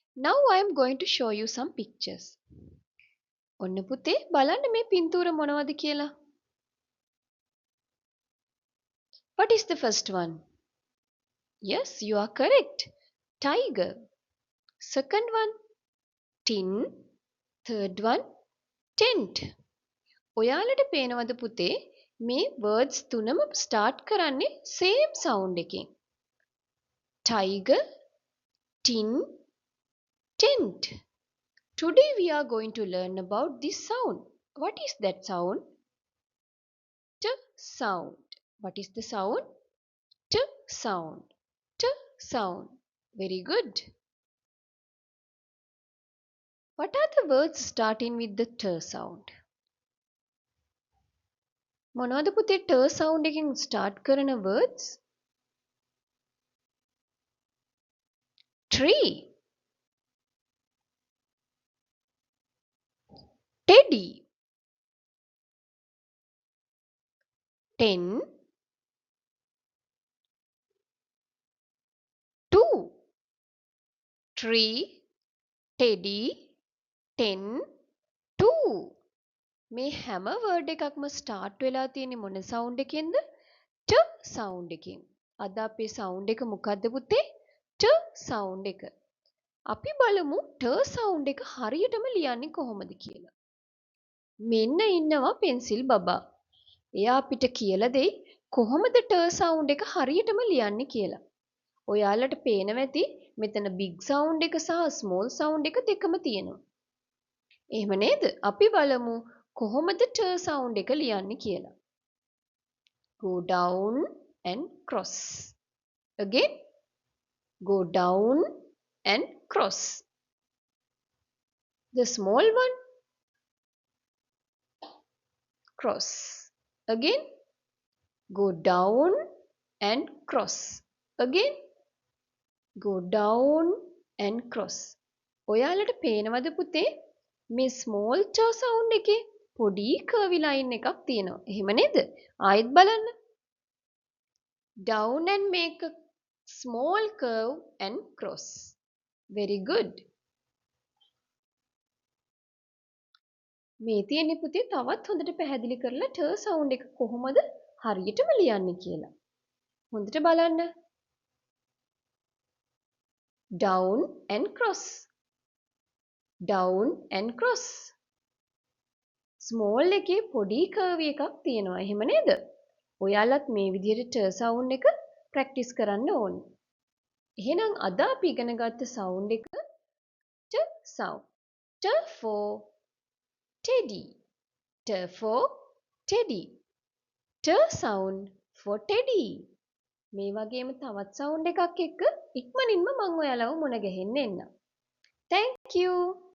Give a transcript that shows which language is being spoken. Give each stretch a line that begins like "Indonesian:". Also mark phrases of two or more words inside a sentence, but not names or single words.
English: Now I am going to show you some pictures.
Sinhala: ඔන්න පුතේ බලන්න මේ පින්තූර මොනවද කියලා.
English: What is the first one? Yes, you are correct. Tiger. Second one, tin. Third one, tent.
Sinhala: ඔයාලට පේනවද පුතේ මේ words තුනම start කරන්නේ
English: same sound
Sinhala: එකෙන්.
English: Tiger, tin, tent. Today we are going to learn about this sound. What is that sound? T sound. What is the sound? T sound. T sound. Very good. What are the words starting with the T sound? මොනවද පුතේ T sound එකෙන් start කරන words? Tree. Teddy. Ten. Two. Tree. Teddy. Ten. Two.
Sinhala: මේ හැම word එකක්ම start වෙලා තියෙන්නේ මොන sound එකෙන්ද?
English: T sound
Sinhala: එකෙන්. අද අපේ sound එක මොකද්ද පුතේ?
English: T sound
Sinhala: එක. අපි බලමු
English: T sound
Sinhala: එක හරියටම ලියන්නේ කොහොමද කියලා. මෙන්න ඉන්නවා පෙන්සිල් බබා. එයා අපිට කියලා දෙයි කොහොමද
English: T sound
Sinhala: එක හරියටම ලියන්නේ කියලා. ඔයාලට පේනවා ඇති මෙතන
English: big sound
Sinhala: එක සහ
English: small sound
Sinhala: එක දෙකම තියෙනවා. එහෙම නේද? අපි බලමු කොහොමද
English: T sound
Sinhala: එක ලියන්නේ කියලා.
English: Go down and cross. Again. Go down and cross. The small one. Cross. Again. Go down and cross. Again. Go down and cross.
Sinhala: ඔයාලට පේනවද පුතේ මේ
English: small t sound
Sinhala: එකේ පොඩි
English: curvy line
Sinhala: එකක් තියෙනවා. එහෙම නේද? ආයෙත් බලන්න.
English: Down and make a small curve and cross. Very good.
Sinhala: මේ තියෙන්නේ පුතේ තවත් හොඳට පැහැදිලි කරලා
English: t sound
Sinhala: එක කොහොමද හරියටම ලියන්නේ කියලා. හොඳට බලන්න.
English: Down and cross. Down and cross.
Sinhala: Small එකේ පොඩි curve එකක් තියෙනවා. එහෙම නේද? ඔයාලත් මේ විදිහට
English: t sound
Sinhala: එක practice කරන්න ඕනේ. එහෙනම් අද අපි ඉගෙන ගත්ත sound එක
English: t sound.
Sinhala: T for teddy. T for teddy. T sound for teddy. මේ වගේම තවත් sound එකක් එක්ක ඉක්මනින්ම මම ඔයාලව මුණ ගැහෙන්න එන්නම්.
English: Thank you.